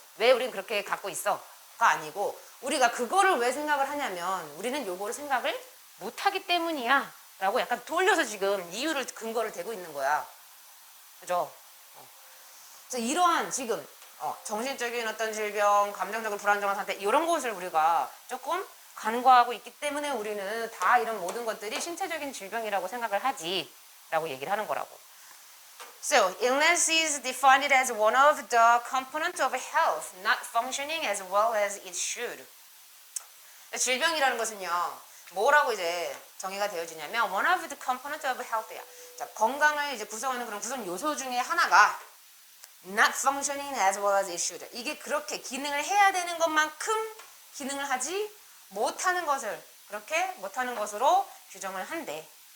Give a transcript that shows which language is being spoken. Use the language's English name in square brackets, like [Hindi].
[Korean] 왜 우리는 그렇게 갖고 있어? 가 아니고 우리가 그거를 왜 생각을 하냐면 우리는 요거를 생각을 못하기 때문이야 라고 약간 돌려서 지금 이유를 근거를 대고 있는 거야. 그죠? 그래서 이러한 지금 정신적인 어떤 질병, 감정적으로 불안정한 상태 이런 것을 우리가 조금 간과하고 있기 때문에 우리는 다 이런 모든 것들이 신체적인 질병이라고 생각을 하지 라고 얘기를 하는 거라고. [English] So, illness is defined as one of the components of health not functioning as well as it should. [Korean] 질병이라는 것은요 뭐라고 이제 정의가 되어지냐면 [English] one of the components of health [Korean] 야. 자, 건강을 이제 구성하는 그런 구성 요소 중에 하나가 [English] not functioning as well as it should. [Korean] 이게 그렇게 기능을 해야 되는 것만큼 기능을 하지 못하는 것을 그렇게 못하는 것으로 규정을 한대.